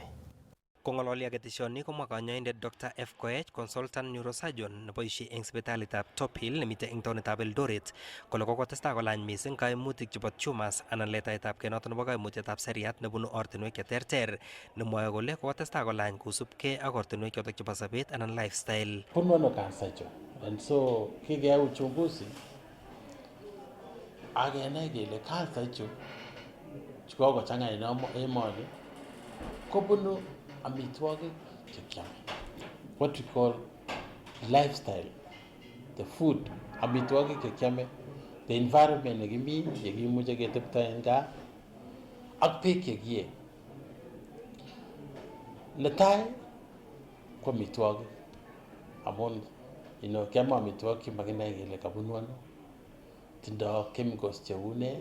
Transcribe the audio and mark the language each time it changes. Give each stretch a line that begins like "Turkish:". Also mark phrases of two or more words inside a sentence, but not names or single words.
Kalenjin: Kongololi aketeshoni komwa kanyoindet Dr. Ikweny,
English: consultant neurosurgeon
Kalenjin: neboisie eng sipitalitab Top Hill nemite eng taonitab Eldoret kole kokotestai kolany mising kaimutik chebo tumors anan letaetab kei noto nebo kaimutietab seriat nebunu ortinwek cheterter, nemwoe kole kokotestai kolany kosubkei ak ortinwek chotok chebo sobet anan lifestyle. Bunu ano cancer chu,
English: and so
Kalenjin: kikeyai uchunguzi akenai kele cancer chu kokochang'a en emoni kobunu amitwogik chekiame,
English: what we call lifestyle, the food,
Kalenjin: amitwogik chekiame,
English: the environment
Kalenjin: nekimi yekimuche ketepto en gaa ak beek chekie. Netai ko amitwogik amun kiam amitwogik chemakinai kele kabunu ano, tindo chemicals cheu ne.